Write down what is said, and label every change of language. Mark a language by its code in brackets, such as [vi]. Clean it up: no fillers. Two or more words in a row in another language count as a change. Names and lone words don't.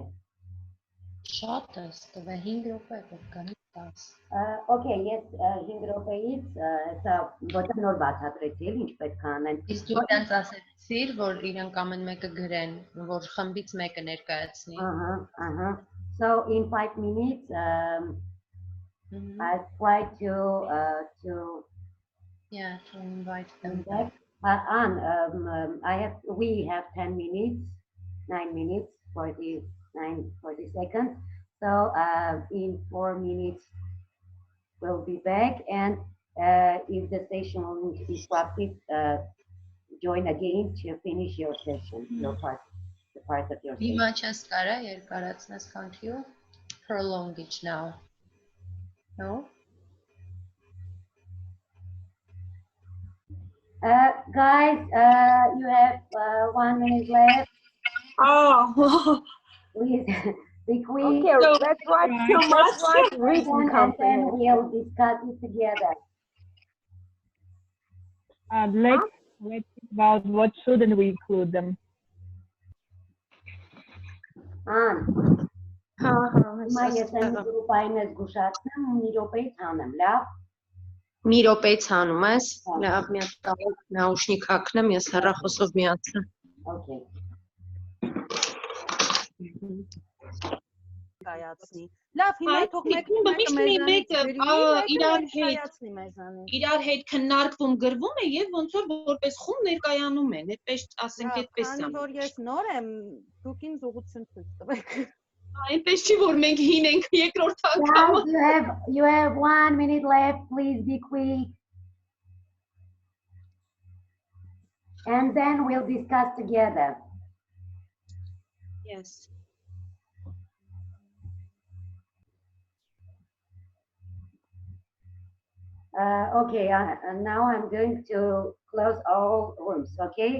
[hy] Շատ է, տվել 5 րոպե պետք է 10։ Okay, ես 5 րոպեից հեսա ոչ նոր բացատրեցի, էլ ինչ պետք է անեն։ Իսկ դու նրանց ասեցիր, որ իրենք ամեն մեկը գրեն, որ խմբից մեկը ներկայացնի։ [en] Ահա։ So in 5 minutes I try to Yeah, to invite them. back. We have 10 minutes, 9 minutes, 40 seconds. So in 4 minutes we'll be back, and if the session will be disrupted, join again to finish your session, your part, the part of your session. [hy] Հիմա չես կարա երկարացնես, [en] can't you prolong it now? No? Guys, you have 1 minute left. Oh, Please be quick. Okay, let's write too much. written And then comprehension. we'll discuss it together. Let's think about what shouldn't we include them. [hy] Հիմա ես այն գրուպային ես գուշացնեմ, մի րոպեից հանեմ, լավ։ Մի րոպեից հանում ես, լավ, մի հատ նաուշնիկ հագնեմ, ես հեռախոսով միացեմ։ [en] Okay. [hy] կայացնի։ Լավ, հիմա թող իրար հետ քննարկվում գրվում է եւ ոնց որ որպես խումբ ներկայանում են, այդպես ասենք այդպես է։ Քանի որ ես նոր եմ, դուք ինձ ուղղություն ցույց տվեք։ Այնպես չի որ մենք հին ենք երկրորդ անգամ։ [en] Guys, you have 1 minute left. Please be quick. And then we'll discuss together. Yes. Okay, now I'm going to close all rooms, okay?